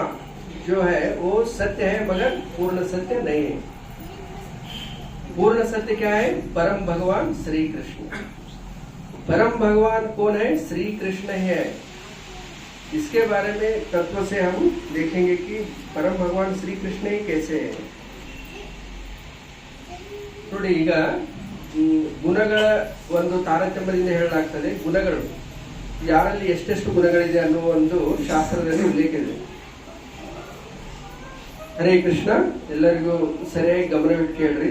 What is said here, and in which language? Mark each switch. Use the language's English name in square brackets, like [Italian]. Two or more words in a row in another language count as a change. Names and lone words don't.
[Hindi] परमात्मा जो है वो सत्य है मगर पूर्ण सत्य नहीं है। पूर्ण सत्य क्या है? परम भगवान श्री कृष्ण। परम भगवान कौन है? श्री कृष्ण है। इसके बारे में तत्व से हम देखेंगे कि परम भगवान श्री कृष्ण ही कैसे है। [Kannada] ನೋಡಿ, ಈಗ ಗುಣಗಳ ಒಂದು ತಾರತಮ್ಯದಿಂದ ಹೇಳಲಾಗ್ತದೆ. ಗುಣಗಳು ಯಾರಲ್ಲಿ ಎಷ್ಟೆಷ್ಟು ಗುಣಗಳಿದೆ ಅನ್ನುವ ಒಂದು ಶಾಸ್ತ್ರದಲ್ಲಿ ಉಲ್ಲೇಖ ಇದೆ. ಹರೇ ಕೃಷ್ಣ. ಎಲ್ಲರಿಗೂ ಸರಿಯಾಗಿ ಗಮನವಿಟ್ಟು ಕೇಳ್ರಿ.